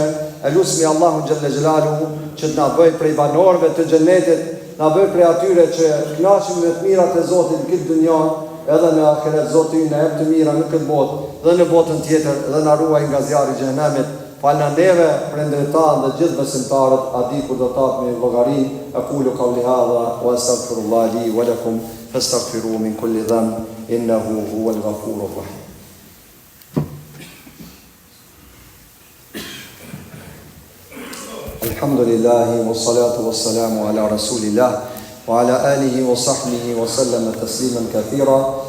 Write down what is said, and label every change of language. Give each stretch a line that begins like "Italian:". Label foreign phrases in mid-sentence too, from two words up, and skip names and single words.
Albanian: E lutsmi Allahun
Arabic: جل جلاله
Albanian: që të na bëjë prej banorëve të xhenetit, na bëjë prej atyre që kënaqemi me të mirat e Zotit në këtë dunjë, edhe në ahiret. Zoti na jep të mira në këtë botë dhe në botën tjetër, dhe na ruaj nga zjarri i xhenemit. Falna neve, prindërtan dhe gjithë besimtarët, a di kur do të me llogarin.
Arabic: أقول قولي هذا وأستغفر الله لي ولكم فاستغفروه من كل ذنب إنه هو الغفور الرحيم. الحمد لله والصلاة والسلام على رسول الله وعلى آله وصحبه وسلم تسليما كثيرا.